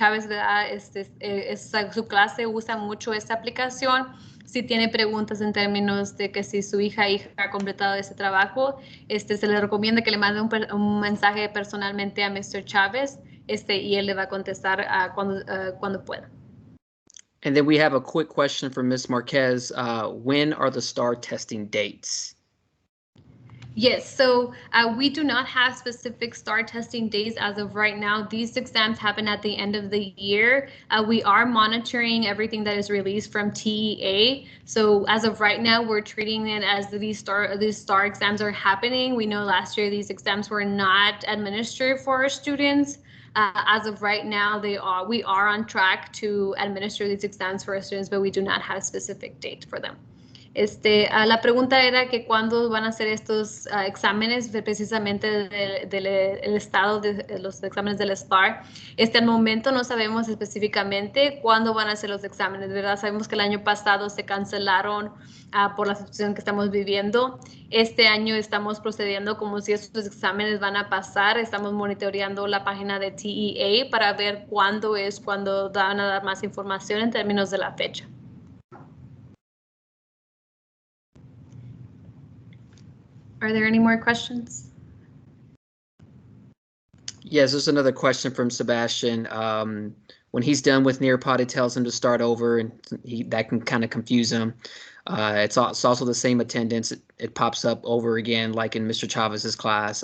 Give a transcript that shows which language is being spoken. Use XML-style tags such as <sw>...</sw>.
<es>Chávez, ¿verdad?, su clase usa mucho esta aplicación. Si tiene preguntas en términos de que si su hija ha completado ese trabajo, se le recomienda que le mande un mensaje personalmente a Mr. Chávez, y él le va a contestar cuando pueda.</es> <en>And then we have a quick question from Ms. Marquez. When are the STAAR testing dates? Yes, so we do not have specific STAAR testing days as of right now. These exams happen at the end of the year. We are monitoring everything that is released from TEA. So as of right now, we're treating it as these STAAR exams are happening. We know last year these exams were not administered for our students. As of right now, we are on track to administer these exams for our students, but we do not have a specific date for them.</en> <es>La pregunta era que cuándo van a hacer estos exámenes precisamente del estado de los exámenes del STAAR. Al momento no sabemos específicamente cuándo van a hacer los exámenes, ¿verdad? Sabemos que el año pasado se cancelaron por la situación que estamos viviendo. Este año estamos procediendo como si estos exámenes van a pasar. Estamos monitoreando la página de TEA para ver cuándo van a dar más información en términos de la fecha.</es> <en>Are there any more questions? Yes, there's another question from Sebastian. when he's done with Nearpod, it tells him to start over, and that can kind of confuse him. It's also the same attendance. It pops up over again, like in Mr. Chavez's class.</en>